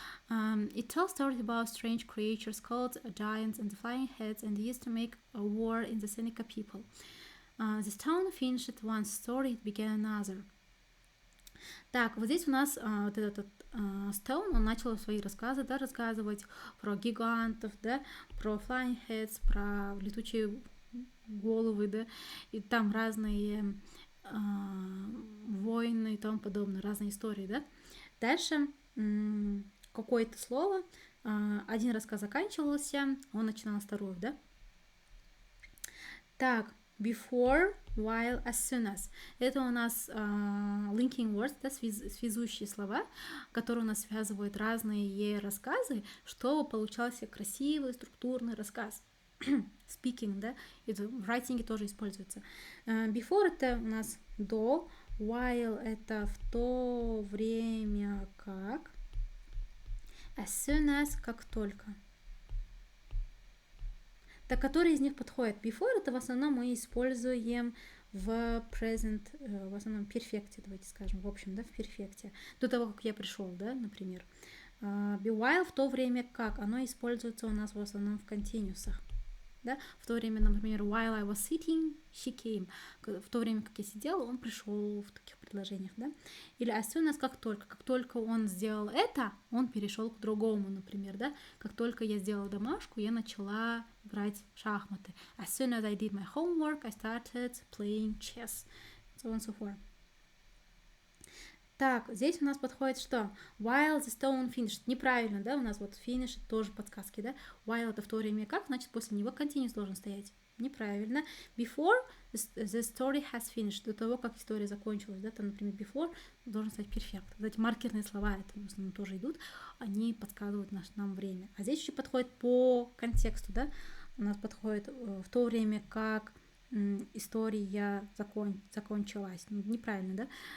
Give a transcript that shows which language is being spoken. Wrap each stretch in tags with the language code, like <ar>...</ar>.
<en>It tells stories about strange creatures called giants and flying heads and used to make a war in the Seneca people. This town finished one story, it began another.</en> <ru>Так, вот здесь у нас вот этот Стоун, он начал свои рассказы, да, рассказывать про гигантов, да, про</ru> <en>flying heads,</en> <ru>про летучие головы, да, и там разные войны и тому подобное, разные истории, да. Дальше какое-то слово, один рассказ заканчивался, он начинал второй, да.</ru> <en>Так, before, while, as soon as.</en> <ru>Это у нас linking words, да, связующие слова, которые у нас связывают разные рассказы, чтобы получался красивый структурный рассказ. Speaking, да, это в writing тоже используется. Before это у нас до, while это в то время как, as soon as как только. Так, который из них подходит? Before это в основном мы используем в present, в основном перфекте, давайте скажем, в общем, да, в перфекте. До того, как я пришел, да, например. While в то время как, оно используется у нас в основном в континуусах. Да? В то время, например,</ru> <en>while I was sitting, she came.</en> <ru>В то время, как я сидела, он пришел в таких предложениях, да? Или as soon as как только он сделал это, он перешел к другому, например, да? Как только я сделала домашку, я начала играть в шахматы.</ru> <en>As soon as I did my homework, I started playing chess. So on and so forth.</en> <ru>Так, здесь у нас подходит что?</ru> <en>While the stone finished.</en> <ru>Неправильно, да? У нас вот finished тоже подсказки, да? While это в то время как, значит, после него continuous должен стоять. Неправильно.</ru> <en>Before the story has finished.</en> <ru>До того, как история закончилась, да? Там, например, before должен стать perfect. Вот эти маркерные слова, это в основном тоже идут, они подсказывают нам время. А здесь еще подходит по контексту, да? У нас подходит в то время, как история закончилась. Неправильно, да?</ru>